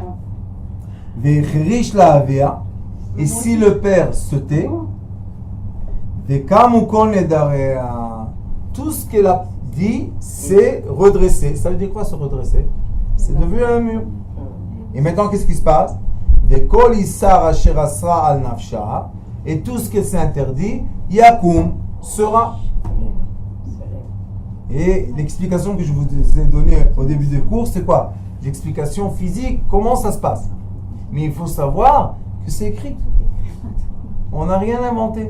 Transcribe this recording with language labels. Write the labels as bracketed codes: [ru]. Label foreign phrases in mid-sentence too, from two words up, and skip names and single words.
[he] והחריש לה אביה. [fr] Et si le père se tait, tout ce qu'elle a dit, c'est redresser. Ça veut dire quoi se redresser? C'est devenu un mur. Et maintenant, qu'est-ce qui se passe? [he] וכל איסר אשר אסרה על נפשה, [fr] et tout ce qui s'est interdit, yakum, sera. Et l'explication que je vous ai donnée au début du cours, c'est quoi? L'explication physique, comment ça se passe. Mais il faut savoir que c'est écrit. On n'a rien inventé.